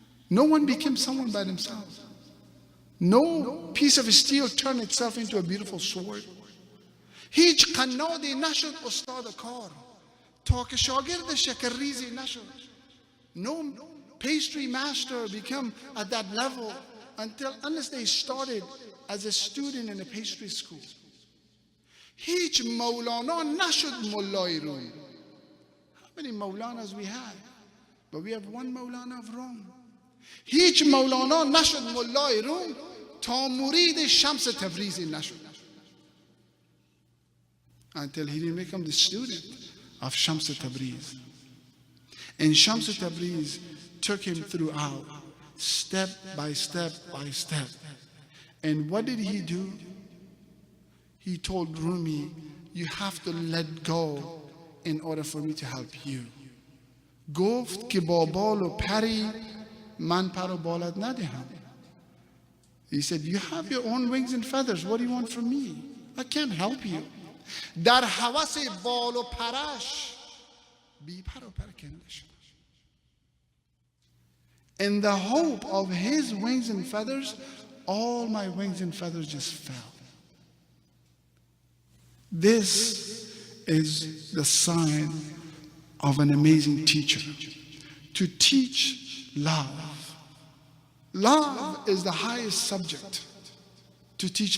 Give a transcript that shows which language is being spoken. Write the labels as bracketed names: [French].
[English] No one became someone by themselves. No piece of steel turned itself into a beautiful sword. [Persian] هیچ قنادی نشد استاد کار تا که شاگرد شکرریزی نشد. [English] No pastry master became at that level unless they started as a student in a pastry school. [Persian] هیچ مولانا نشد مولای روم. [English] How many Maulanas we have? But we have one Maulana of Rome. [Persian] هیچ مولانا نشد مولای روم تا مرید شمس تبریزی نشد. [English] Until he didn't become the student of Shams Tabriz. And Shams Tabriz took him throughout, step by step by step. And what did he do? He told Rumi, you have to let go in order for me to help you. [Persian] گفت که با بال و پری من پر و بالت ندهم. [English] He said, you have your own wings and feathers. What do you want from me? I can't help you. [Persian] در هوس بال و پرش بی پر و پرکنده شد. [English] In the hope of his wings and feathers, all my wings and feathers just fell. This is the sign of an amazing teacher. To teach love. Love is the highest subject to teach.